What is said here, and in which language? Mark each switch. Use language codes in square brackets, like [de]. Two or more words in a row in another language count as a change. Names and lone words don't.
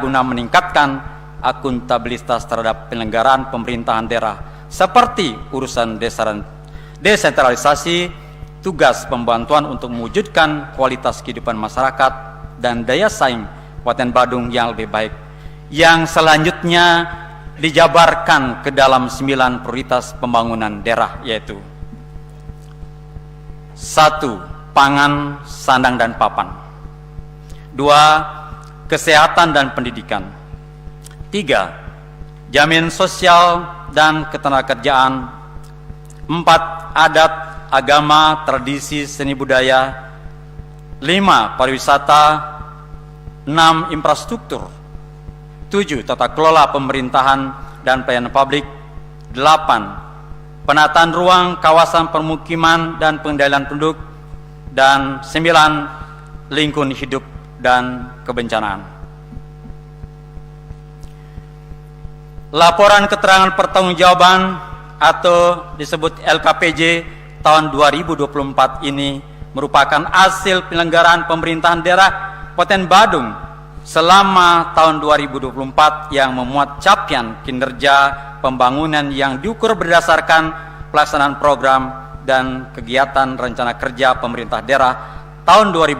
[id] guna meningkatkan akuntabilitas terhadap penyelenggaraan pemerintahan daerah seperti urusan desentralisasi, tugas pembantuan untuk mewujudkan kualitas kehidupan masyarakat dan daya saing Kabupaten Badung yang lebih baik, yang selanjutnya dijabarkan ke dalam 9 prioritas pembangunan daerah, yaitu 1. Pangan, sandang, dan papan. 2. Kesehatan dan pendidikan. 3. Jaminan sosial dan ketenagakerjaan. 4. Adat, agama, tradisi, seni budaya. 5. Pariwisata. 6. Infrastruktur. 7. Tata kelola pemerintahan dan pelayanan publik. 8. Penataan ruang kawasan permukiman dan pengendalian penduduk. Dan 9. Lingkungan hidup dan kebencanaan. Laporan keterangan pertanggungjawaban atau disebut LKPJ tahun 2024 ini merupakan hasil penyelenggaraan pemerintahan daerah Kabupaten Badung selama tahun 2024 yang memuat capaian kinerja pembangunan yang diukur berdasarkan pelaksanaan program dan kegiatan rencana kerja pemerintah daerah tahun